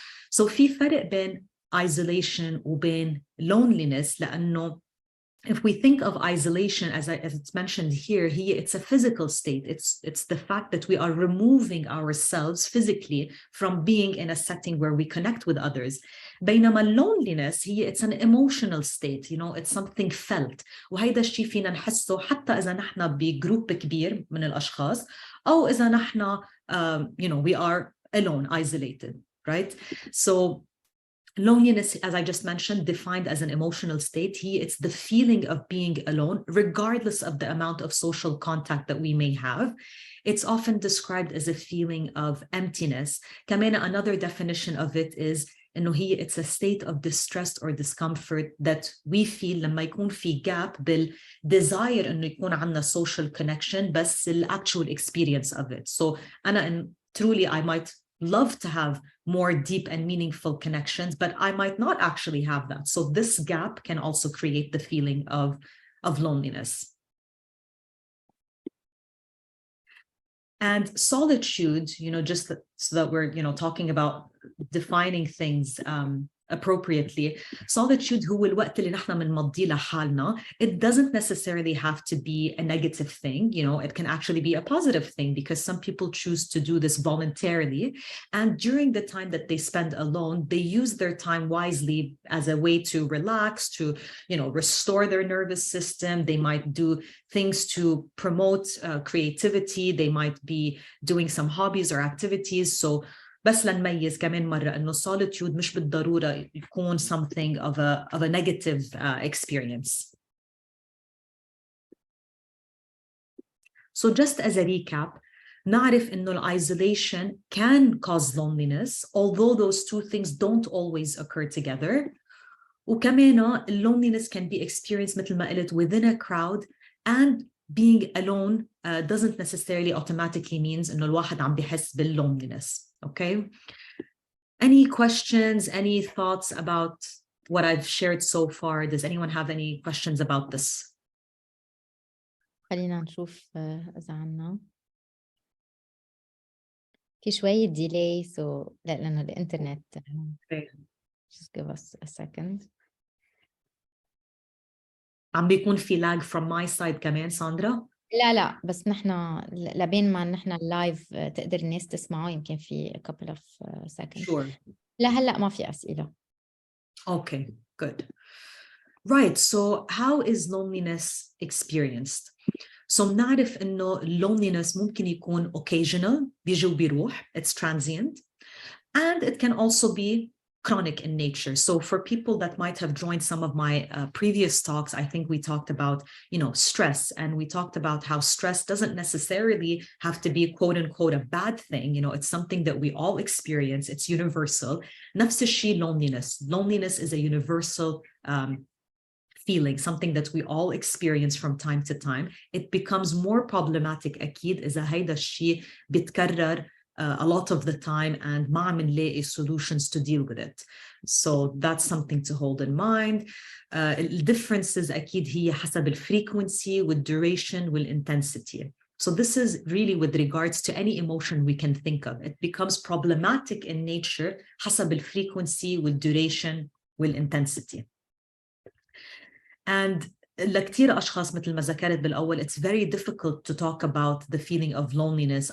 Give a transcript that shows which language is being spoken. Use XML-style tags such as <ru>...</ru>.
<en>So</en> <ar>في فرق بين</ar> <en>isolation وبين loneliness, لأنه if we think of isolation as it's mentioned here, it's a physical state. It's the fact that we are removing ourselves physically from being in a setting where we connect with others. بينما loneliness it's an emotional state. It's something felt.</en> <ar>وهيدا الشيء فينا نحسه حتى إذا نحن بجروب كبير من الأشخاص أو إذا نحن</ar> <en>we are alone, isolated, right? So loneliness, as I just mentioned, defined as an emotional state, it's the feeling of being alone, regardless of the amount of social contact that we may have. It's often described as a feeling of emptiness. كمان another definition of it is إنه it's a state of distress or discomfort that we feel</en> <ar>لما يكون في</ar> <en>gap بالdesire</en> <ar>إنه يكون عندنا</ar> <en>social connection بس actual experience of it. So truly I might love to have more deep and meaningful connections, but I might not actually have that. So this gap can also create the feeling of loneliness. And solitude, just so that we're, talking about defining things appropriately.</en> <ar>Solitude هو الوقت اللي نحن بنمضيه لحالنا.</ar> <en>It doesn't necessarily have to be a negative thing. It can actually be a positive thing because some people choose to do this voluntarily. And during the time that they spend alone, they use their time wisely as a way to relax, to, restore their nervous system. They might do things to promote creativity. They might be doing some hobbies or activities.</en> <ar>So بس لنميز كمان مرة إنه solitude مش بالضرورة يكون</ar> <en>something of a negative experience. So just as a recap,</en> <ar>نعرف إنه</ar> <en>isolation can cause loneliness, although those two things don't always occur together. وكمان loneliness can be experienced</en> <ar>مثل ما قلت</ar> <en>within a crowd And being alone doesn't necessarily automatically means</en> <ar>إنه الواحد عم بيحس بالloneliness.</ar> <en>Okay. Any questions, any thoughts about what I've shared so far? Does anyone have any questions about this?</en> <ar>خلينا نشوف إذا عنا في شوية ديلي لا لأنه الإنترنت.</ar> <en>Okay. Just give us a second.</en> <ar>عم بيكون في lag</ar> <en>from my side</en> <ar>كمان ساندرا؟ لا بس نحن لبين ما نحن اللايف تقدر الناس تسمعه يمكن في</ar> <en>a couple of seconds. Sure.</en> <ar>لا هلأ ما في أسئلة.</ar> <en>Okay, good. Right, so how is loneliness experienced? So</en> <ar>بنعرف إنه</ar> <en>loneliness</en> <ar>ممكن يكون</ar> <en>occasional</en> <ar>بيجي وبيروح,</ar> <en>it's transient, and it can also be chronic in nature. So for people that might have joined some of my previous talks, I think we talked about, stress, and we talked about how stress doesn't necessarily have to be quote unquote a bad thing. It's something that we all experience. It's universal.</en> <ar>نفس الشيء loneliness.</ar> <en>Loneliness is a universal feeling, something that we all experience from time to time. It becomes more problematic أكيد</en> <ar>إذا هيدا الشيء بيتكرر</ar> <en>a lot of the time and</en> <ar>ما عم نلاقي</ar> <en>solutions to deal with it. So that's something to hold in mind. The differences</en> <ar>أكيد هي حسب الفrequency والduration والintensity.</ar> <en>So this is really with regards to any emotion we can think of. It becomes problematic in nature</en> <ar>حسب الفrequency والduration والintensity.</ar> <en>And لكتير أشخاص</en> <ar>مثل ما ذكرت بالأول,</ar> <en>it's very difficult to talk about the feeling of loneliness.</en>